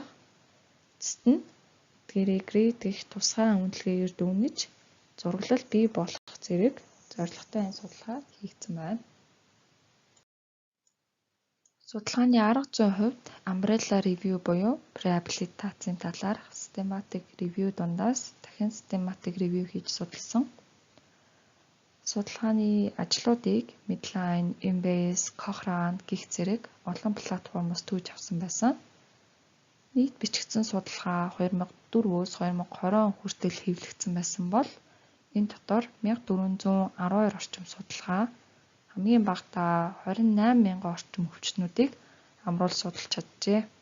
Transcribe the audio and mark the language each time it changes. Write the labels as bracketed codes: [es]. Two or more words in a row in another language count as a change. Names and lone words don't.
[mn] Эцэст нь эдгээрийг гэх тусгай үнэлгээгээр дүгнэж зураглал бий болгох зэрэг зорилготой энэ судалгаа хийгдсэн байна. Судалгааны арга зүйн хувьд [en] Umbrella Review [mn] буюу реабилитацийн талаарх [en] systematic review [mn] дундаас дахин [en] systematic review [mn] хийж судалсан. Судалгааны ажлуудыг Medline, Embase, Cochrane гэх зэрэг олон платформоос түүж авсан байсан. Нийт бичигдсэн судалгаа 2004-өөс 2020 он хүртэл хэвлэгдсэн байсан бол энэ дотор 1412 орчим судалгаа хамгийн багадаа 28 мянган орчим өвчтнүүдийг амруулж судалж чаджээ.